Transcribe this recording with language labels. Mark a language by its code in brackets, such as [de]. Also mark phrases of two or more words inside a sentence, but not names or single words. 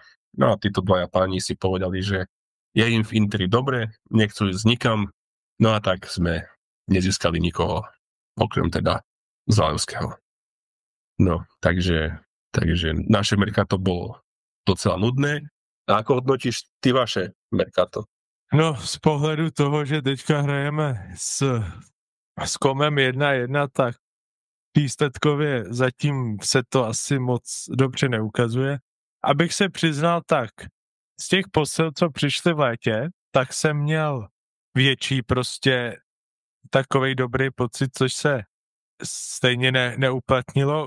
[sk] No a títo dvaja páni si povedali, že je im v Interi dobre, nechcú ísť nikam, no a tak sme nezískali nikoho, okrem teda Zalewského. No, takže naše Mercato bolo docela nudné. A ako hodnotíš ty vaše Mercato? [cs] No, z pohledu toho, že teďka hrajeme s Komem 1-1, tak výsledkově zatím se to asi moc dobře neukazuje. Abych se přiznal, tak z těch posil, co přišly v létě, tak jsem měl větší prostě takovej dobrý pocit, což se stejně neuplatnilo.